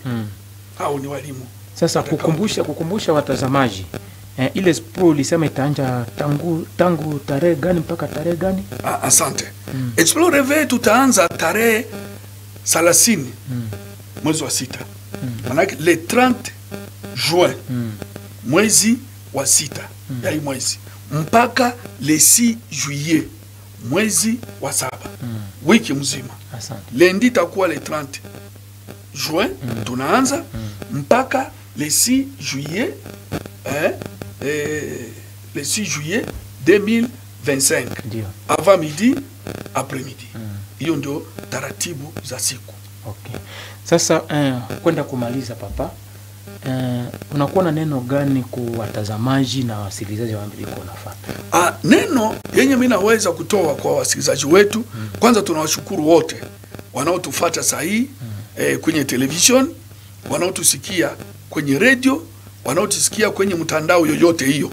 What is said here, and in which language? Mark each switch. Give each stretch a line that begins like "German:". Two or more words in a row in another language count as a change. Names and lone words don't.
Swahili: Hao ni walimu. Sasa kukumbusha watazamaji, ile Explo ulisema itaanza tangu tarehe gani mpaka tarehe gani? Asante. Explo Reve tutaanza tarehe 30 mwezi wa 6. Manake
French: le 30 juin
Swahili: mwezi wa 6 ya hii mwezi mpaka
French: le 6 juillet
Swahili: mwezi wa 7. Wiki mzima. Asante.
French: Lundi takuwa le 30 juin
Swahili: tunaanza mpaka
French: le 6 juillet le 6 juillet 2025.
Swahili: Ndio.
French: Avant midi, après midi.
Swahili: Hiyo ndio taratibu za siku. Okay. Sasa kwenda kumaliza papa, unakuwa na neno gani kwa watazamaji na wasikilizaji wa Ambiliko nafuata? Neno yenye mimi naweza kutoa kwa wasikilizaji wetu, kwanza tunawashukuru wote wanaotufuata sahihi kwenye television, wanaotusikia kwenye radio, wanaotusikia kwenye mtandao yoyote hiyo.